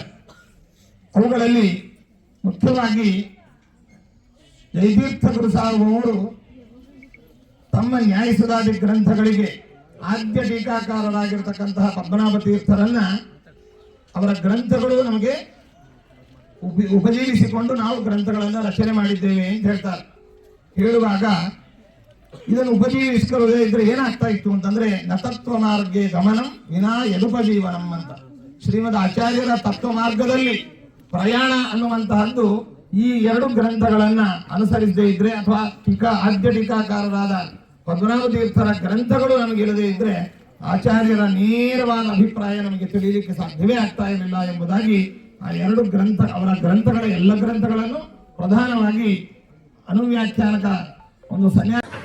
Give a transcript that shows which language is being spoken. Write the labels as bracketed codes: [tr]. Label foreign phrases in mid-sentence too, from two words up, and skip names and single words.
[kn] ಅವುಗಳಲ್ಲಿ ಮುಖ್ಯವಾಗಿ ಜಯತೀರ್ಥ ಗುರು ಸಾರ್ವಭೌಮರು ತಮ್ಮ ನ್ಯಾಯಸುಧಾದಿ ಗ್ರಂಥಗಳಿಗೆ ಆದ್ಯ ಟೀಕಾಕಾರರಾಗಿರ್ತಕ್ಕಂತಹ ಪದ್ಮನಾಭ ತೀರ್ಥರನ್ನ ಅವರ ಗ್ರಂಥಗಳು ನಮಗೆ ಉಪಜೀವಿಸಿಕೊಂಡು ನಾವು ಗ್ರಂಥಗಳನ್ನು ರಚನೆ ಮಾಡಿದ್ದೇವೆ ಅಂತ ಹೇಳ್ತಾರೆ. ಹೇಳುವಾಗ ಇದನ್ನು ಉಪಜೀವಿಸಿಕೊಳ್ಳದೆ ಇದ್ರೆ ಏನಾಗ್ತಾ ಇತ್ತು ಅಂತಂದ್ರೆ [sa] ನತತ್ವ ಮಾರ್ಗೇ ಗಮನಂ ವಿನಾ ಯದುಪಜೀವನಂ [kn] ಅಂತ. ಶ್ರೀಮದ್ ಆಚಾರ್ಯರ ತತ್ವ ಮಾರ್ಗದಲ್ಲಿ ಪ್ರಯಾಣ ಅನ್ನುವಂತಹದ್ದು ಈ ಎರಡು ಗ್ರಂಥಗಳನ್ನ ಅನುಸರಿಸದೇ ಇದ್ರೆ ಅಥವಾ ಆದ್ಯ ಟೀಕಾಕಾರರಾದ ಪದ್ಮನಾಭ ತೀರ್ಥರ ಗ್ರಂಥಗಳು ನಮಗೆ ಇಲ್ಲದೆ ಇದ್ರೆ ಆಚಾರ್ಯರ ನೇರವಾದ ಅಭಿಪ್ರಾಯ ನಮಗೆ ತಿಳಿಯಲಿಕ್ಕೆ ಸಾಧ್ಯವೇ ಆಗ್ತಾ ಇರಲಿಲ್ಲ ಎಂಬುದಾಗಿ ಆ ಎರಡು ಅವರ ಗ್ರಂಥಗಳ ಎಲ್ಲ ಗ್ರಂಥಗಳನ್ನು ಪ್ರಧಾನವಾಗಿ ಅನುವ್ಯಾಖ್ಯಾನಕ ಒಂದು ಸನ್ಯಾಸ